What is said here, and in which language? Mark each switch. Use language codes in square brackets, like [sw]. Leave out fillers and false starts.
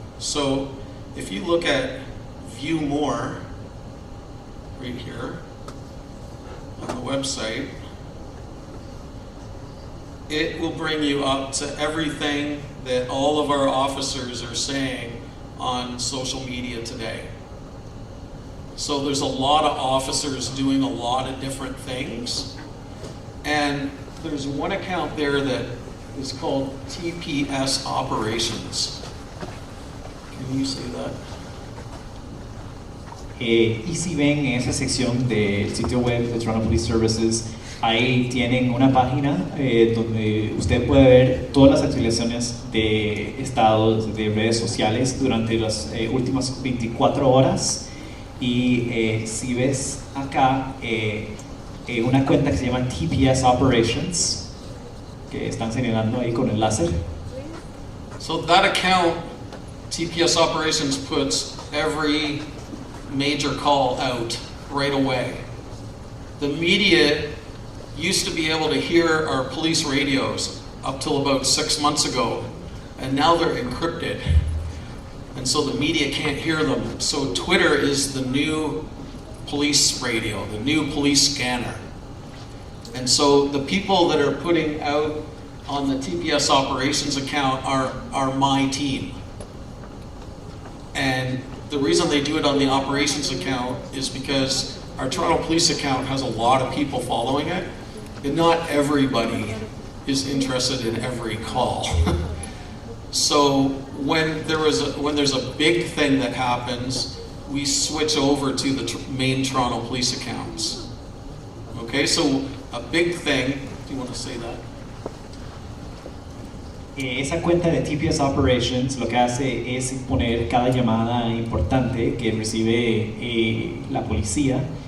[en] So if you look at View More, right here on the website, it will bring you up to everything that all of our officers are saying on social media today. So there's a lot of officers doing a lot of different things. And there's one account there that is called TPS Operations. Can you say that? [es] Y si ven en esa sección del sitio web de Toronto Police Services, ahí tienen una página donde usted puede ver todas las actualizaciones de estados de redes sociales durante las últimas 24 horas. Y si ves acá una cuenta que se llama TPS Operations, que están señalando ahí con el láser. [en] So that account, TPS Operations, puts every major call out right away. The media used to be able to hear our police radios up till about 6 months ago, and now they're encrypted. And so the media can't hear them. So Twitter is the new police radio, the new police scanner. And so the people that are putting out on the TPS Operations account are my team. And the reason they do it on the operations account is because our Toronto Police account has a lot of people following it, and not everybody is interested in every call. So when there's a big thing that happens, we switch over to the main Toronto Police accounts. Okay, so a big thing, do you want to say that? [es] Esa cuenta de TPS Operations lo que hace es poner cada llamada importante que recibe la policía.